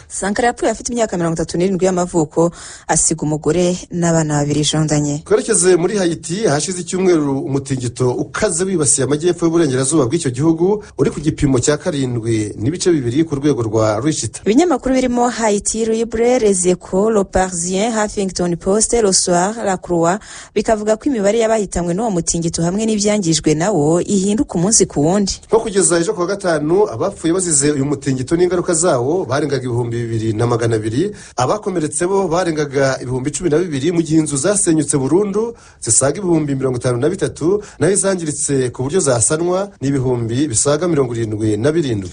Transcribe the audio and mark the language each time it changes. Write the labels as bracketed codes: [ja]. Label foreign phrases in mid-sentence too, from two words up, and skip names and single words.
[rw] Sankara yapfuye afite imyaka 37 y'amavuko, asiga umugore n'abana 2 jondanye. Twerekeze muri Haiti, hashize icyumweru umutingito ukaze wibasiye amajyepfo y'uburengerazuba bw'icyo gihugu uri ku gipimo cya 7.2 ku rwego rwa Richter. Ibinyamakuru birimo Haiti Libre, Les Echos, Le Parisien, Huffington Post, Le Soir, La Croix bikavuga ko imibare y'abahitanywe n'uwo mutingito hamwe n'ibyangijwe nawo ihinduka umunsi ku wundi. Nko kugeza ejo kwa gatanu abapfuye bazize uyu mutingito n'ingaruka zawo barengaga 2,200, abakomeretse bo barengaga 12,000 mu gihe inzu zasenyutse burundu zisaga 53,000 naho izangiritse ku buryo zasanwa n'ibihumbi bisaga 77.